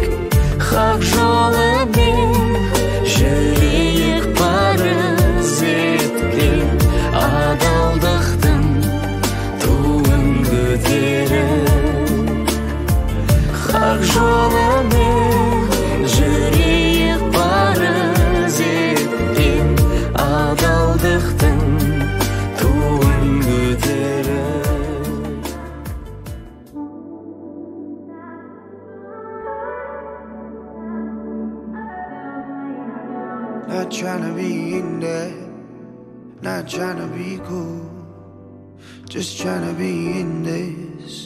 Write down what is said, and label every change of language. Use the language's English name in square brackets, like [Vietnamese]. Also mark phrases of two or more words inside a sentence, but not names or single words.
[Kazakh] Хақ жолымен жүрейік парыз еткен, адалдықтың туын көтеріп. Хақ жолымен жүрейік парыз еткен, адалдықтың туын көтеріп. [English] Not tryna be in there, not tryna be cool, just tryna be in this.